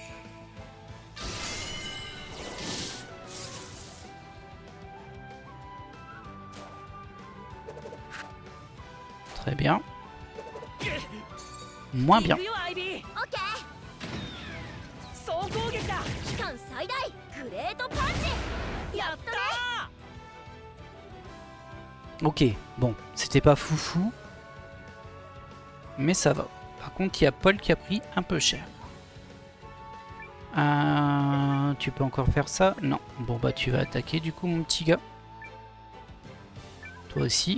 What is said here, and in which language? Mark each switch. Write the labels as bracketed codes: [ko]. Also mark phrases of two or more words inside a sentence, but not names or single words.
[fr] Très bien. Moins bien. [ja] 行くよアイビー。オッケ総攻撃だ。ー期間最大グレートパンチやったー。 [fr] Ok, bon, c'était pas foufou. Mais ça va. Par contre, il y a Paul qui a pris un peu cher. Tu peux encore faire ça? Non. Bon bah tu vas attaquer du coup mon petit gars. Toi aussi.